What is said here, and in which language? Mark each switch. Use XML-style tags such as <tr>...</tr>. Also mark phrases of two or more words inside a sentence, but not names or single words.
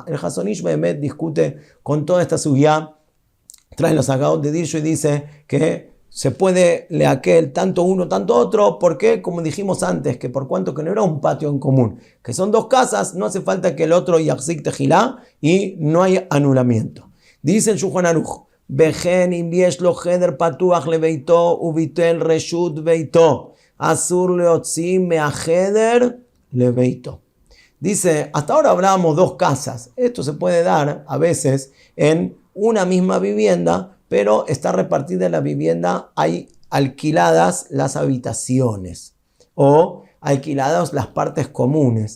<es>El Hazon Ish Behemet discute con toda esta sugya, trae los sacados de Dirshu y dice que se puede leaquel tanto uno, tanto otro, porque como dijimos antes, que por cuanto que no era un patio en común, que son dos casas, no hace falta que el otro</es> <he>יחזיק תחילה</he> <es>y no hay anulamiento.</es> <he>Dice el Shulchan Aruch, וכן אם יש לו חדר פתוח לביתו וביטל רשות ביתו אסור להוציא מהחדר לביתו.</he> <es>Dice, hasta ahora hablábamos dos casas. Esto se puede dar a veces en una misma vivienda, pero está repartida la vivienda, hay alquiladas las habitaciones o alquiladas las partes comunes.</es>